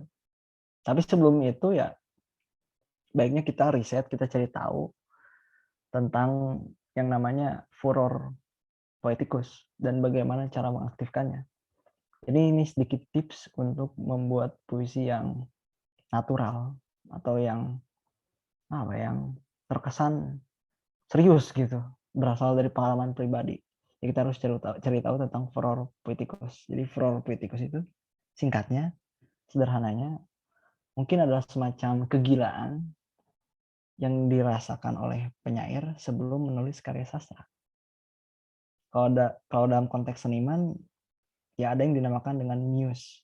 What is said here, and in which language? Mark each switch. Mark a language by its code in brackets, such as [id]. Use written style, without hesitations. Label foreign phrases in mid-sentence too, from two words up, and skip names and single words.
[id] Tapi sebelum itu ya baiknya kita riset, kita cari tahu tentang yang namanya [la] furor poeticus [id] dan bagaimana cara mengaktifkannya. Jadi ini sedikit tips untuk membuat puisi yang natural atau yang apa, yang terkesan serius gitu, berasal dari pengalaman pribadi. Jadi kita harus cari tahu tentang [la] furor poeticus. [id] Jadi [la] furor poeticus [id] itu singkatnya, sederhananya, mungkin adalah semacam kegilaan yang dirasakan oleh penyair sebelum menulis karya sastra. Kalau dalam konteks seniman, ya ada yang dinamakan dengan muse.